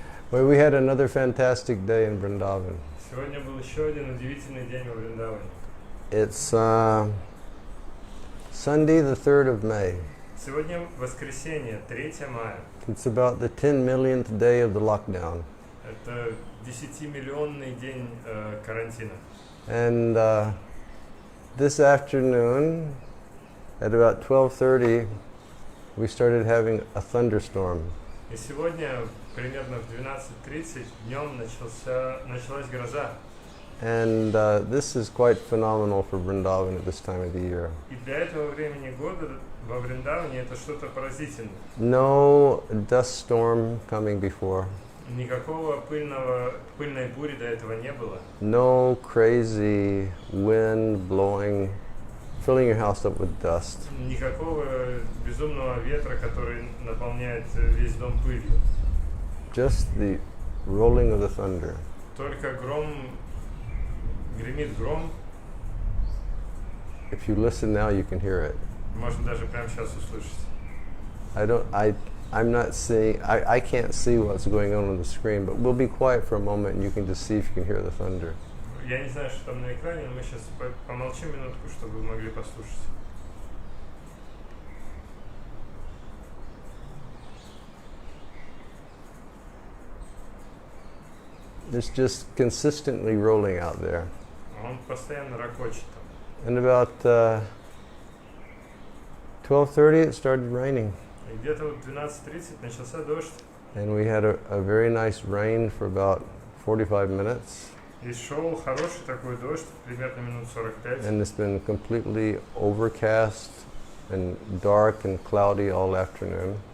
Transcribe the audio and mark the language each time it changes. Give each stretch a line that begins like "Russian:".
English: Well, we had another fantastic day in Vrindavan.
Russian: Сегодня был еще один удивительный день во Вриндаване.
English: It's Sunday, the 3rd of May.
Russian: Сегодня воскресенье, 3 мая.
English: It's about the 10 millionth day of the lockdown.
Russian: Это 10-миллионный день карантина.
English: And this afternoon, at about 12:30, we started having a thunderstorm.
Russian: И сегодня примерно в 12:30 днем началась гроза.
English: And this is quite phenomenal for Vrindavan at this time of the year.
Russian: И для этого времени года во Вриндаване это что-то поразительное.
English: No dust storm coming before.
Russian: Никакого пыльной бури до этого не было.
English: No crazy wind blowing, filling your house up with dust.
Russian: Никакого безумного ветра, который наполняет весь дом пылью.
English: Just the rolling of the thunder.
Russian: Только гремит гром.
English: If you listen now, you can hear it.
Russian: Можно даже прямо сейчас услышать.
English: I'm not seeing, I can't see what's going on the screen, but we'll be quiet for a moment and you can just see if you can hear the thunder.
Russian: Я не знаю, что там на экране, но мы сейчас помолчим минутку, чтобы вы могли послушать.
English: It's just consistently rolling out there.
Russian: Он постоянно ракочет там.
English: And about 12:30 it started raining.
Russian: И где-то вот 12:30 начался дождь.
English: And we had a very nice rain for about 45 minutes.
Russian: И шел хороший такой дождь, примерно минут 45.
English: And it's been completely overcast and dark and cloudy all afternoon.